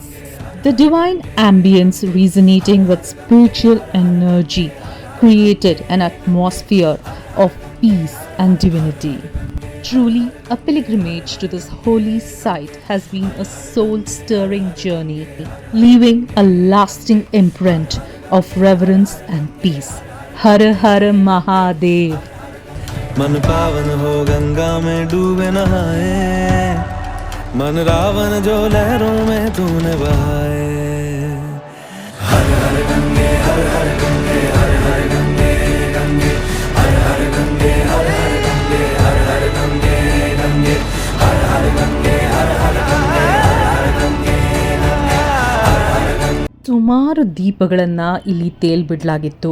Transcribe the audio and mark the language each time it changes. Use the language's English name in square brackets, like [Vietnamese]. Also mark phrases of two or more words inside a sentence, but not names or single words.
[English] The divine ambience resonating with spiritual energy created an atmosphere of peace and divinity. Truly, a pilgrimage to this holy site has been a soul-stirring journey, leaving a lasting imprint of reverence and peace. [Hindi] हर हर महादेव. मन पावन हो गंगा में डूबे नहाए, मन रावण जो लहरों में तूने बहाए. हर हर गंगे हर हर गंगे हर हर गंगे गंगे हर हर गंगे हर हर गंगे हर हर गंगे गंगे हर हर गंगे हर हर गंगे हर हर गंगे [Kannada] ಸುಮಾರು ದೀಪಗಳನ್ನು ಇಲ್ಲಿ ತೇಲ್ಬಿಡಲಾಗಿತ್ತು.